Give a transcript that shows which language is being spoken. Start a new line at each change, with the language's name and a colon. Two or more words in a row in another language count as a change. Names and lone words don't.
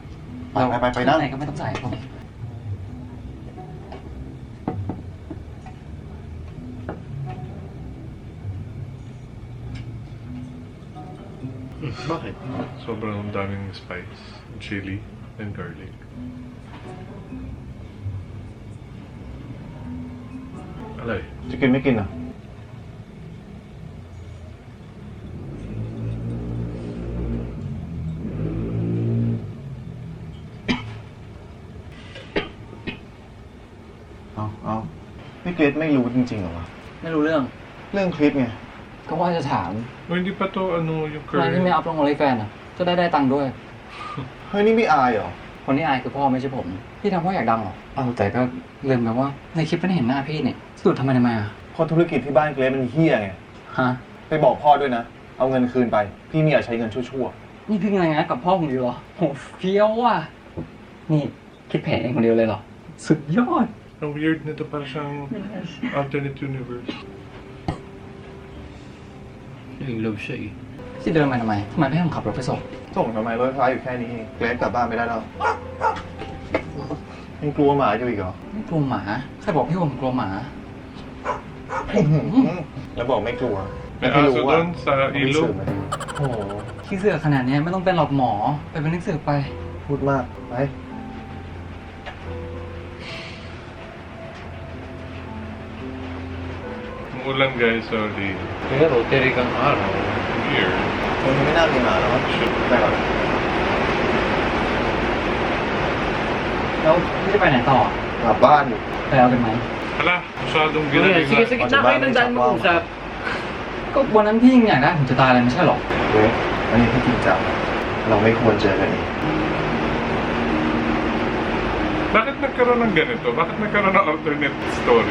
Thai: ไปนั่ง ไหนก็ไม่ต้องใส่ผม
Filipino: Bakit? Sobrang daming
English: spice, chili, and garlic. Alay.
Thai: จะกินไม่กินอ่ะ เอาพี่เกรซไม่รู้จริงๆเหรอวะ ไม่รู้เรื่อง เรื่องคลิปไง ก็ว่าจะถาม
Filipino: Oh, hindi pa to, ano, yung
Thai: ทำไมที่ไม่
English: curry.
Thai: อัพลงโอลิแฟนจะได้ตังค์ด้วย เฮ้ยนี่ไม่อายเหรอ คนที่อายคือพ่อไม่ใช่ผม พี่ทำเพราะอยากดังเหรอแต่ก็ลืมไปว่าในคลิปไม่ได้เห็นหน้าพี่นี่สรุดทำไมอ่ะ เพราะธุรกิจที่บ้านเกรซมันเฮี้ยไง ฮะ ไปบอกพ่อด้วยนะ เอาเงินคืนไป พี่ไม่อยากใช้เงินชั่ว นี่พี่งานกับพ่อผมอยู่เหรอโหเฟี้ยวว่ะนี่คิดแผนเองคนเดียวเลยเหรอ สุดยอด
Filipino: Ang weird nito, parang siyang
English: alternate universe.
Filipino: Yung love siya eh.
Thai: ที่เดินมาทำไมไม่ให้ผมขับรถไปส่ง ๆ ส่งทำไมรถไฟอยู่แค่นี้เองเกรซกลับบ้านไม่ได้แล้วยังกลัวหมาอยู่อีกเหรอ ไม่กลัวหมาใครบอกพี่ว่าผมกลัวหมา แล้วบอกไม่กลัว
Filipino: May
Thai: ไม่รู้
Filipino: aso
Thai: อ่ะ
Filipino: doon sa
Thai: มีสื่
Filipino: ilog.
Thai: อไหม โอ้โหขี้เสือกขนาดเนี้ยไม่ต้องเป็นหรอกหมอ ไปเป็นนักสืบไป พูดมาก ไป
Filipino: Umulan guys, sorry. Pero, tiri kang araw.
English: Weird.
Thai: คนไม่น่ามีมาแล้วมั้งไปก่อน แล้วพี่จะไปไหนต่อ กลับบ้านอยู่ ไปเอากันไหม
Filipino: Hala, masyadong Sige, ginaling sige, sige na kayo ng daan mag-usap.
Thai: ก็วันนั้นพี่ยังอยากได้ผมจะตายเลยไม่ใช่หรอ เว้ยอันนี้พี่จริงจังเราไม่ควรเจอกันอีก
Filipino: Bakit nagkaroon ng ganito? Bakit nagkaroon ng
English: alternate story?